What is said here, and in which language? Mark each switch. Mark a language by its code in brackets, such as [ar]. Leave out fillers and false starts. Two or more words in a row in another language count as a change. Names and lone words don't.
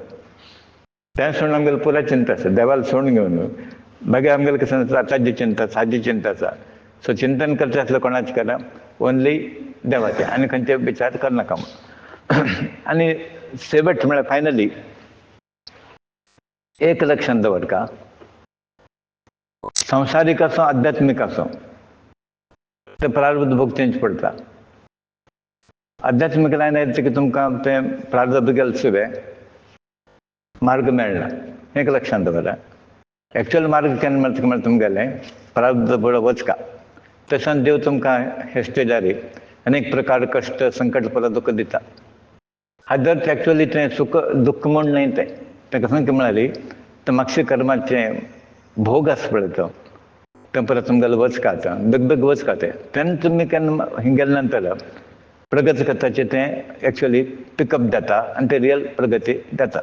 [kok] तें सोडून आमगेली पुरा चिंता आसा. देवाला सोडून घेवन मागीर आमगेलें कसं आसा आतांची चिंता, साजी चिंता आसा. सो चिंतन करचें आसलें कोणाचें करा, ओन्ली देवाचें. आनी खंयचे विचार करनाका म्हूण. आनी शेवट म्हळ्यार फायनली एक लक्षात दवर का, संसारिक असो आध्यात्मिक असो ते प्रारब्ध भोगचेंच पडता. आध्यात्मिक लायन येते की तुमकां ते प्रारब्ध गेले शिवाय मार्ग मेळना, एक लक्षात दवरा. एक्चुअल मार्ग केन्ना मेळटा म्हळ्यार तुमगेले प्रारब्ध बरो वचका. तसोच देव तुमकां हे स्टेजार अनेक प्रकार कश्ट संकट परत दुःख दिता. हादर एक्चुअली ते सुख दुःख म्हूण न्हय, ते कसं म्हळ्यार ते मागचे कर्माचे भोग आसा पळय तो परत तुमगेलो वचका आतां बेग वचका तेन्ना तुमी केन्ना हिंग गेले नंतर प्रगती करताचे ते एक्चुअली पिकअप जाता आनी ते रियल प्रगती जाता.